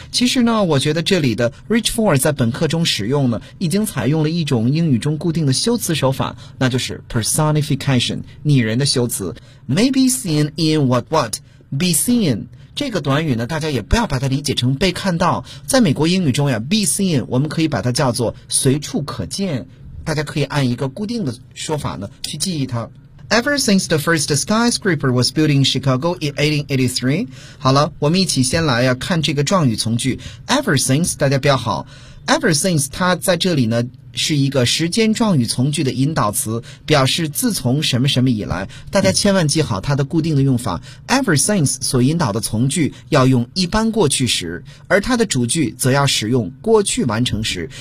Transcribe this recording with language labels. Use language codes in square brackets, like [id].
[zh] 其实呢，我觉得这里的 reach for 在本课中使用呢，已经采用了一种英语中固定的修辞手法，那就是 personification 拟人的修辞。 [en] May be seen in what what be seen [zh] 这个短语呢，大家也不要把它理解成被看到。在美国英语中呀， be seen 我们可以把它叫做随处可见，大家可以按一个固定的说法呢去记忆它。 [en] Ever since the first skyscraper was built in Chicago in 1883. [zh] 好了，我们一起先来呀看这个状语从句。 Ever since 大家标好， Ever since 它在这里呢是一个时间状语从句的引导词，表示自从什么什么以来。大家千万记好它的固定的用法， ever since 所引导的从句要用一般过去时，而它的主句则要使用过去完成时。